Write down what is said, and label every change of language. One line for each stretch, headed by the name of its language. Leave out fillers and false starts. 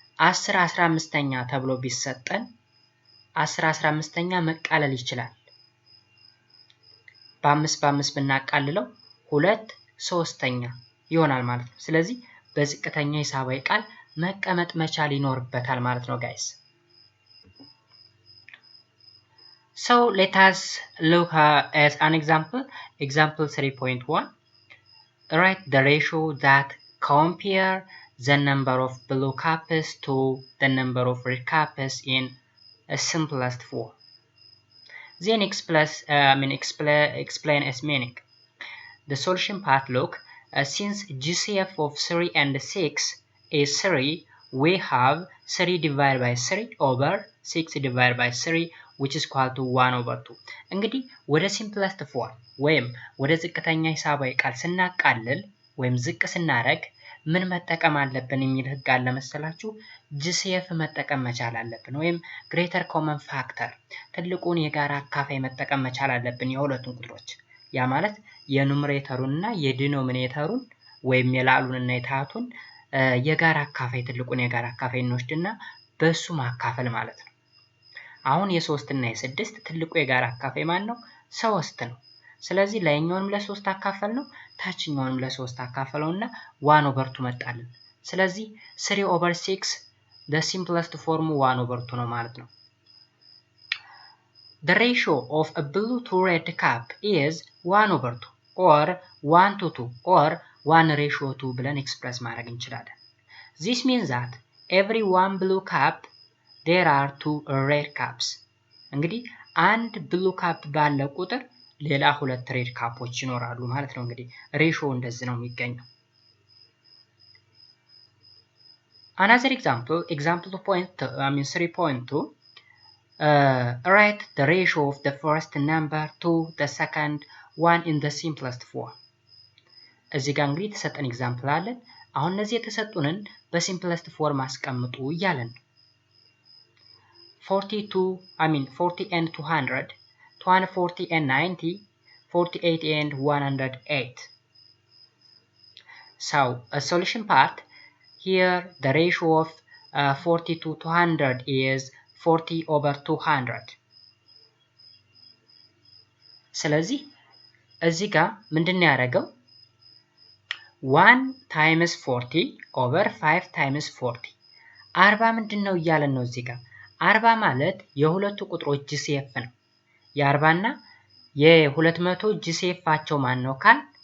Amharic: 10/15 ተብሎ ቢሰጠን 10/15 መቃለል ይችላል። በ5 ብናቃልለው 2/3 ይሆናል ማለት ነው። ስለዚህ በዝቅተኛ ሂሳባዊ ቃል መቀመጥ መቻል ይኖርበታል ማለት ነው ጋይስ።
English: So let us look at an example 3.1. Write the ratio that compare the number of blue caps to the number of red caps in a simplest form. Then explain its meaning. The solution part look, since GCF of 3 and 6 is 3, we have 3 divided by 3 over 6 divided by 3 which is equal to 1/2.
Amharic: እንግዲህ ወደ simplest form ወይም ወደ ዝቅተኛ ሂሳባዊ ቃል ስናቃልል ወይም ዝቅ ስናረግ ምን መጠቀም አለብን የሚል ህግ አለ መሰላችሁ? GCF መጠቀም መቻል አለብን ወይም greater common factor ትልቁን የጋራ አካፋይ መጠቀም መቻል አለብን የሁለቱን ቁጥሮች። ያ ማለት የኑሜሬተሩን እና የዲኖሚኔተሩን ወይም የላሉን እና የታቱን የጋራ አካፋይ ትልቁን የጋራ አካፋይ እንወስድና በሱ ማካፈል ማለት ነው። አሁን የ3 እና የ6 ትልቁ የጋራ አካፋይ ማን ነው? 3 ነው። ስለዚህ ላይኛውንም ለ3 አካፈል ነው፣ ታችኛውንም ለ3 አካፈለውና 1/2 መጣልን። ስለዚህ 3/6 the simplest form 1/2 ነው ማለት ነው።
English: The ratio of a blue to red cap is 1/2 or 1 to 2 or 1:2
Amharic: ብለን ኤክስፕረስ ማድረግ እንችላለን።
English: This means that every 1 blue cap there are 2 red caps.
Amharic: እንግዲህ አንድ ብሉ ካፕ ባለ ቁጥር ሌላ 2 ሬድ ካፖች ይኖራሉ ማለት ነው። እንግዲህ ሬሾው እንደዚህ ነው የሚገኘው።
English: Another example 3.2 write the ratio of the first number to the second one in the simplest form.
Amharic: እዚህ ጋር እንግዲህ የተሰጠን ኤግዛምፕል አለን። አሁን እነዚህ የተሰጡንን በሲምፕለስት ፎርም አስቀምጡ እያለን 40 and 200, 240 and 90, 48 and 108.
English: So a solution part here, the ratio of 40 to 200 is 40/200.
Amharic: ስለዚህ እዚህ ጋር ምንድነው ያደረገው
English: 1 times 40 over 5 times 40
Amharic: 40 ምንድነው እያለን ነው እዚህ ጋር 40 ማለት የሁለቱ ቁጥሮች GCF ነው። የ40 እና የ200 GCFቸው ማን ነው ካል